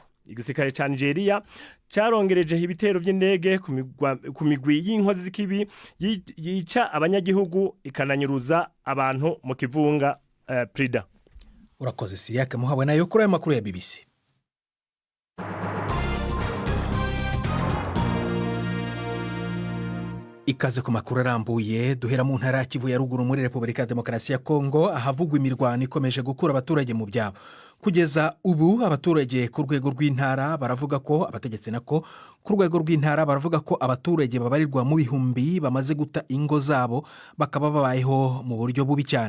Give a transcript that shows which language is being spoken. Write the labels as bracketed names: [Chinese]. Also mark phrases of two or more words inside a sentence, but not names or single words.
[Rundi] Igisirikare ca Nigeria carongereje ibitero by'indege ku migwi y'inkozi z'ikibi yica abanyagihugu ikananyuruza abantu mu kivunga Prida. Urakoze Siriake muhawe nayo kuri aya makuru ya BBC. Ikaze ku makuru arambuye duhera mu ntara ya Kivu ya ruguru muri Repubulika ya Demokarasi ya Kongo ahavugwa imirwano ikomeje gukura abaturage mu byabo. Kugeza ubu abaturage ku rwego rw'intara baravuga ko abategetsi nako ku rwego rw'intara baravuga ko abaturage babarirwa mu bihumbi bamaze guta ingo zabo bakaba babayeho mu buryo bubi cyane.